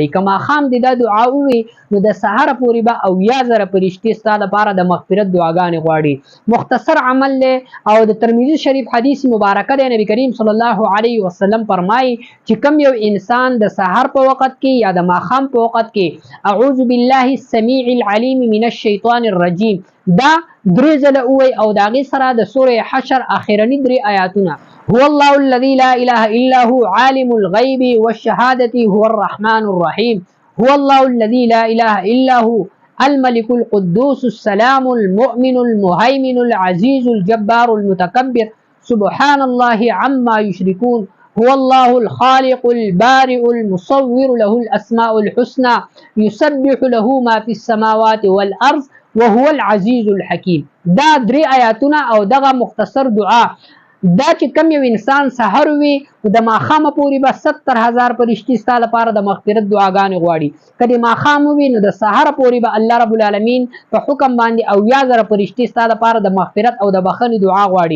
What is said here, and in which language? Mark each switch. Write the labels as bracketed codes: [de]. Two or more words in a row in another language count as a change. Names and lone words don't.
[ps] که ماښام دې دا دعا ووي نو د سحر پورې به او یا زره فرشتي ستا د پاره د مغفرت دعاګانې غواړي. مختصر عمل دی او د ترمذي شریف حدیث مبارکه دی. نبی کریم [ar] صلی الله علیه وسلم [ps] فرمایي چې کم یو انسان د سحر په وخت کې یا د ماښام په وخت کې اعوذ [ar] بالله السمیع العلیم من الشیطان الرجیم [ps] دا درې ځله ووایي او د هغې سره د سوره حشر اخرني درې آیاتونه [ar] هو الله الذي لا اله الا هو عالم الغیب والشهادة هو الرحمن الرحیم هو الله الذي لا اله الا هو الملك القدوس السلام المؤمن المهيمن العزيز الجبار المتكبر سبحان الله عما يشركون هو الله الخالق البارئ المصور له الأسماء الحسنى يسبح له ما في السماوات والأرض وهو العزيز الحكيم. [ps] دا درې آیاتونه او دغه مختصر دعا دا چې کم یو انسان سحر وي د ماښامه پورې به 70,000 فرشتي ستا لپاره د مغفرت دعاګانې غواړي. که د ماښام وي نو د سحر پورې به [ar] الله رب العالمین [ps] په حکم باندې او یا زره فرشتي ستا لپاره د مغفرت او د بخښنې دعا غواړي.